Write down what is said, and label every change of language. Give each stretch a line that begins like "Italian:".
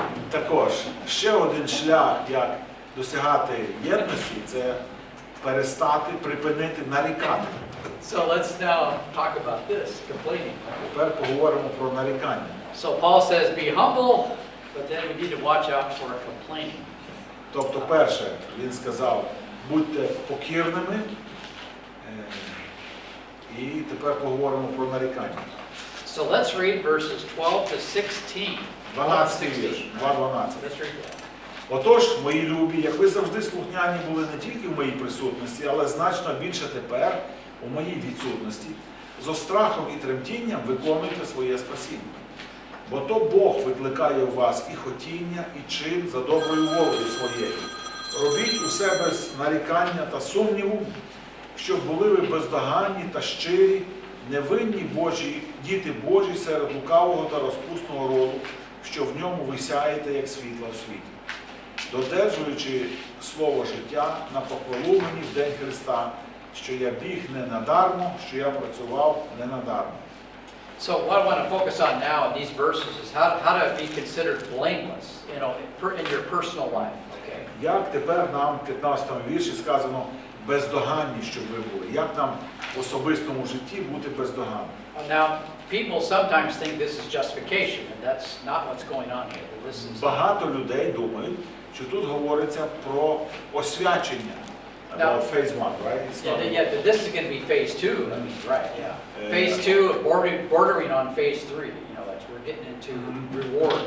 Ukrainian: Також, ще один шлях, як досягати єдності, це припинити нарікати.
English: So let's now talk about this, complaining.
Ukrainian: Тепер поговоримо про нарікання.
English: So Paul says, be humble, but then we need to watch out for complaining.
Ukrainian: Тобто, перше, він сказав, будьте покірними, і тепер поговоримо про нарікання.
English: So let's read verses 12 to 16.
Ukrainian: 12 вірш, 2:12.
English: Let's read that.
Ukrainian: Отож, мої любі, як ви завжди слухняні були не тільки в моїй присутності, але значно більше тепер, у моїй відсутності, зо страхом і тремтінням виконуйте своє спасіння. Бо то Бог викликає у вас і хотіння, і чин за доброю волею своєю. Робіть усе без нарікання та сумніву, щоб були ви бездоганні та щирі, невинні Божі, діти Божі серед лукавого та розпусного роду, що в ньому ви сяєте, як світло в світі. Додержуючи слово життя на похвалу мені в день Христа, що я біг не надармо, що я працював не надармо.
English: So what I want to focus on now in these verses is how to be considered blameless, in your personal life. Okay.
Ukrainian: Як тепер нам в 15-му вірші сказано бездоганні, щоб ви були? Як нам в особистому житті бути бездоганним?
English: Now, people sometimes think this is justification, and that's not what's going on here. This is
Ukrainian: Багато людей думають, що тут говориться про освячення.
English: About phase 1, right? Yeah, this is going to be phase 2. I mean, right, yeah. Phase 2, bordering on phase 3. That's we're getting into reward.